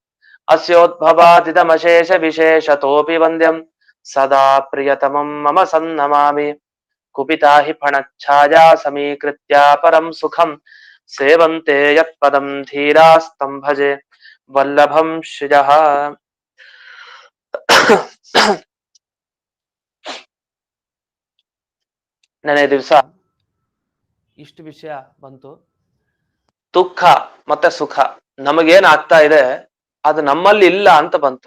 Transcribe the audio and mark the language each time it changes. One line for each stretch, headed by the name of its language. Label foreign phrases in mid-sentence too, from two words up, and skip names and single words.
Sanskrit: अस्योद्भवादिदमशेषविशेषतोऽपि वन्द्यं सदा प्रियतमं मम सन्नमामि कुपिता हि फणच्छाया समीकृत्या परं सुखं सेवन्ते यत्पदं धीरास्तं भजे वल्लभं श्रियः।
Kannada: ನೆನೆ ದಿವಸ ಇಷ್ಟು ವಿಷಯ ಬಂತು. ದುಃಖ ಮತ್ತೆ ಸುಖ ನಮಗೇನ್ ಆಗ್ತಾ ಇದೆ ಅದು ನಮ್ಮಲ್ಲಿ ಇಲ್ಲ ಅಂತ ಬಂತು.